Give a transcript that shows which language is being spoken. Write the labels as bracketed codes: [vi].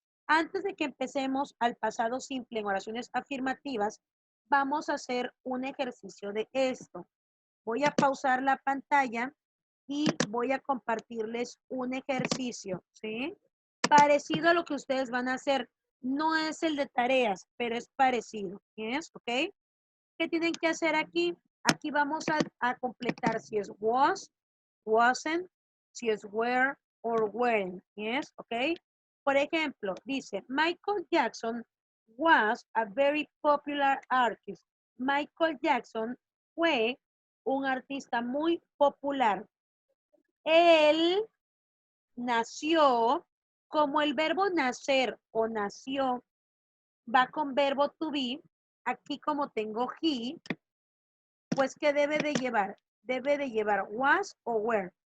[es] Antes de que empecemos al pasado simple en oraciones afirmativas, vamos a hacer un ejercicio de esto. Voy a pausar la pantalla y voy a compartirles un ejercicio, ¿sí? Parecido a lo que ustedes van a hacer. No es el de tareas, pero es parecido, ¿yes? ¿Ok? ¿Qué tienen que hacer aquí? Aquí vamos a completar si es was, wasn't, si es were or weren't. [en] Yes, ok. [es] Por ejemplo, dice, [en] Michael Jackson was a very popular artist. [es] Michael Jackson fue un artista muy popular. Él nació, como el verbo nacer o nació va con verbo to be, aquí como tengo he, pues ¿qué debe de llevar? Debe de llevar was o were.